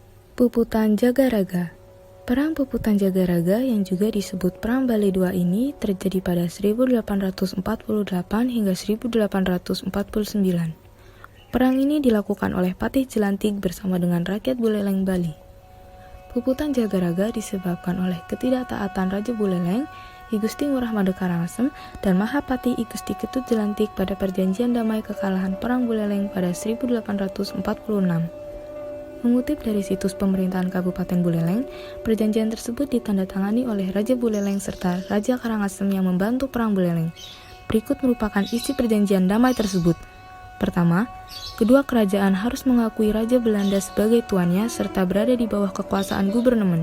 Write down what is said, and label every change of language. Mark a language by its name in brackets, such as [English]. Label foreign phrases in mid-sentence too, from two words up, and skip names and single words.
[Indonesian] Puputan Jagaraga. Perang Puputan Jagaraga yang juga disebut Perang Bali II ini terjadi pada 1848 hingga 1849. Perang ini dilakukan oleh Patih Jelantik bersama dengan rakyat Buleleng Bali. Puputan Jagaraga disebabkan oleh ketidaktaatan Raja Buleleng, I Gusti Ngurah Made Karangasem, dan Mahapati I Gusti Ketut Jelantik pada perjanjian damai kekalahan Perang Buleleng pada 1846. Mengutip dari situs pemerintahan Kabupaten Buleleng, perjanjian tersebut ditandatangani oleh Raja Buleleng serta Raja Karangasem yang membantu Perang Buleleng. Berikut merupakan isi perjanjian damai tersebut. Pertama, kedua kerajaan harus mengakui Raja Belanda sebagai tuannya serta berada di bawah kekuasaan gubernemen.